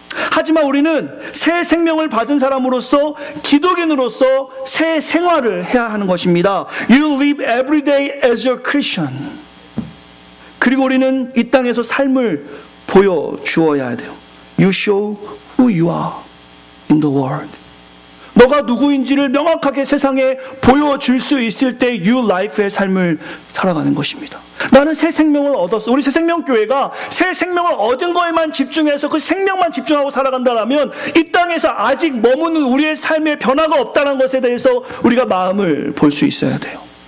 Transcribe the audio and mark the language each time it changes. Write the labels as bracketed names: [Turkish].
[Korean] 하지만 우리는 새 생명을 받은 사람으로서 기독인으로서 새 생활을 해야 하는 것입니다. [English] You live every day as a Christian. [Korean] 그리고 우리는 이 땅에서 삶을 보여주어야 돼요. [English] You show who you are in the world. [Korean] 너가 누구인지를 명확하게 세상에 보여줄 수 있을 때 You Life의 삶을 살아가는 것입니다. 나는 새 생명을 얻었어. 우리 새생명교회가 새 생명을 얻은 거에만 집중해서 그 생명만 집중하고 살아간다면 이 땅에서 아직 머무는 우리의 삶에 변화가 없다는 것에 대해서 우리가 마음을 볼 수 있어야 돼요.